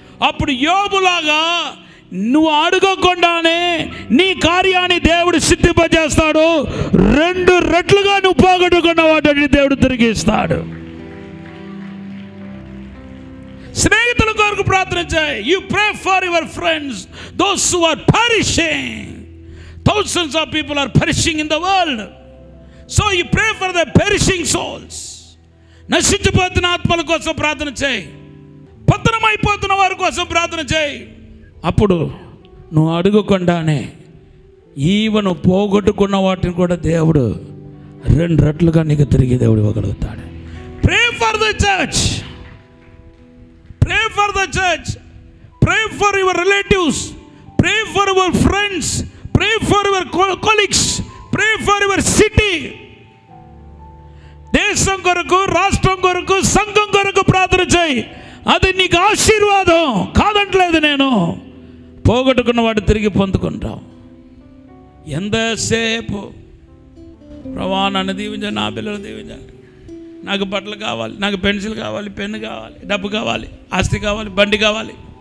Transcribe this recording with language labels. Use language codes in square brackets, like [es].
[te] అప్పుడు యోబులాగా నువ్వు అడగకుండానే నీ కార్యాన్ని దేవుడు సిద్ధింపజేస్తాడు. 2 రెట్లుగా నువ్వు పోగొట్టుకున్న వాటిని దేవుడు తిరిగి ఇస్తాడు. స్నేహితుల కొరకు ప్రార్థన చేయి. [en] You pray for your friends those who are perishing. Thousands of people are perishing in the world. So you pray for the perishing souls. [te] నశించిపోతున్న ఆత్మల కోసం ప్రార్థన చేయి. పతనమైపోతున్న వారి కోసం ప్రార్థన చేయి. అప్పుడు నువ్వు అడగకుండానే ఈవను పోగొట్టుకున్న వాటిని కూడా దేవుడు 2 రెట్లుగా నీకు తిరిగి దేవుడు ఇవ్వగలుగుతాడు. [en] Pray for the church. Pray for the church. Pray for your relatives. Pray for your friends. Pray for your colleagues. Pray for your city. [te] దేశం కొరకు, రాష్ట్రం కొరకు, సంఘం కొరకు ప్రార్థన చేయి. అది నీకు ఆశీర్వాదం కాదంటలేదు నేను. పోగొట్టుకున్న వాడు తిరిగి పొందుకుంటావు. ఎంతసేపు ప్రభా నన్ను దీవించండి, నా పిల్లలు దీవించండి, నాకు బట్టలు కావాలి, నాకు పెన్సిల్ కావాలి, పెన్ను కావాలి, డబ్బు కావాలి, ఆస్తి కావాలి, బండి కావాలి.